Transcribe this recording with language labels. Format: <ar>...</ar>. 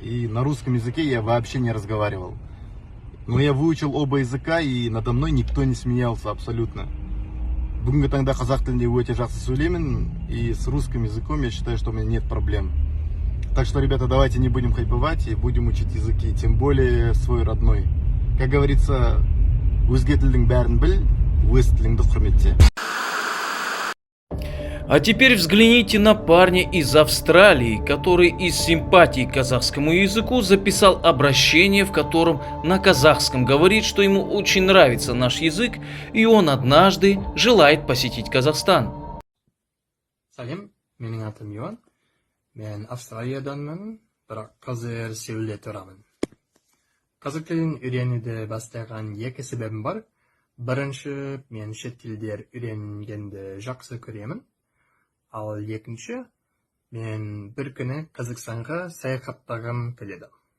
<ru>И на русском языке я вообще не разговаривал. Но я выучил оба языка, и надо мной никто не смеялся абсолютно.</ru> <kk>Бүгінгі таңда қазақ тілінде өте жақсы сөйлеймін,</kk> <ru>и с русским языком я считаю, что у меня нет проблем. Так что, ребята, давайте не будем хайповать и будем учить языки, тем более свой родной. Как говорится,</ru> <kk>өзге тілдің бәрін біл, өз тіліңді құрметте.</kk> <ru>А теперь взгляните на парня из Австралии, который из симпатии к казахскому языку записал обращение, в котором на казахском говорит, что ему очень нравится наш язык, и он однажды желает посетить Казахстан.</ru> <kk>Салем, менің атым Йоан. Мен Австралияданмын, бірақ қазір Сеулде тұрамын. Қазақ тілін үйренуді бастаған екі себебім бар. Бірінші, мен шет тілдер үйренгенді жақсы көремін. Ал екінші, мен бір күні Қазақстанға саяхаттағым келеді.</kk>